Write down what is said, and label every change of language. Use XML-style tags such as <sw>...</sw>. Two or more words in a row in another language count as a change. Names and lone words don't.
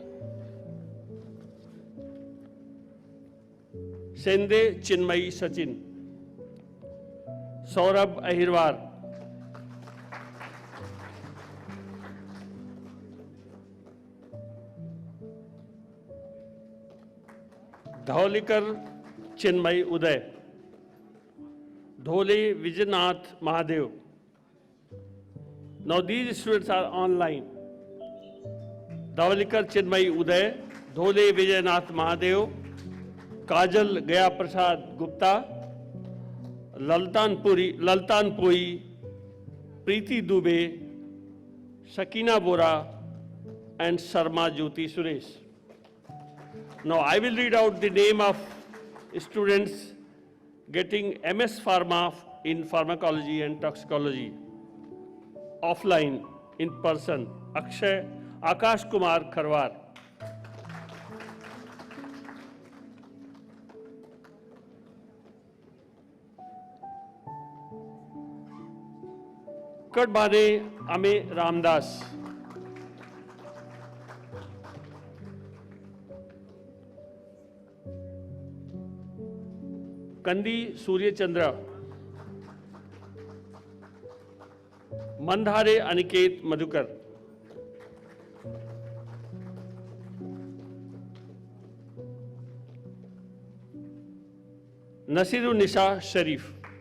<en>Sende Chinmay Sachin, Saurabh Ahirwar, Dhaulikar Chinmay Uday, Dhole Vijaynath Mahadev. Now these students are online. Dhaulikar Chinmay Uday, Dhole Vijaynath Mahadev, Kajal Gaya Prasad Gupta, Laltan Poi, Preeti Dubey, Sakina Bora, and Sharma Jyoti Suresh. Now I will read out the name of students getting MS Pharma in pharmacology and toxicology. Offline, in person, Akash Kumar Kharwar, Kadbane Ame Ramdas, Kandi Surya Chandra, Mandhare Aniket Madhukar, Nasiru Nisa Sharif,</en>